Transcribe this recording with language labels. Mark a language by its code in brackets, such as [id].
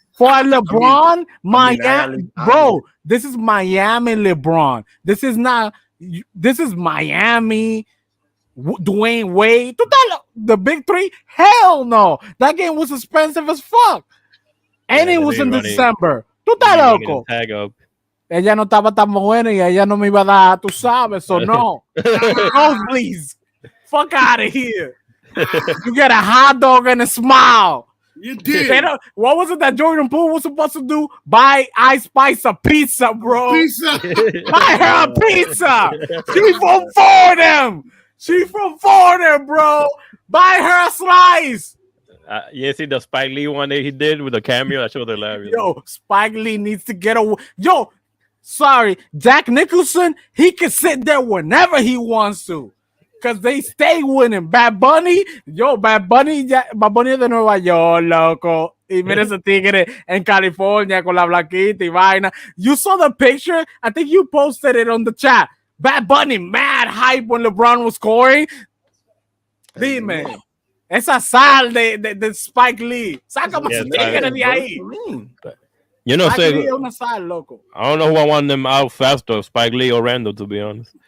[en] For LeBron, Miami, bro, this is Miami LeBron. This is Miami Dwayne Wade. The big three? Hell no. That game was expensive as fuck. And it was in December. [es] Tú estás loco. Ella no estaba tan buena y ella no me iba a dar, tú sabes, so no. [en] No, please. Fuck out of here. You get a hot dog and a smile. You They did. don't- what was it that Jordan Poole was supposed to do? Buy Ice Spice a pizza, bro. Pizza. Buy her a pizza. She from Fordham. She from Fordham, bro. Buy her a slice. Yeah, see the Spike Lee one that he did with the cameo. That shit was hilarious. Yo, Spike Lee needs to get away. Yo, sorry, Jack Nicholson, he can sit there whenever he wants to. Because they stay winning. [es] Bad Bunny, Bad Bunny de Nueva York, loco. Y mira ese tigre en California con la blanquita y vaina. [en] You saw the picture? I think you posted it on the chat. Bad Bunny, mad hype when LeBron was scoring. [es] Dime, esa sal de Spike Lee. Sácame ese tigre de ahí. [en] You know, [es] Spike Lee es una sal, loco. [en] I don't know who I want them out faster, Spike Lee or Randall, to be honest.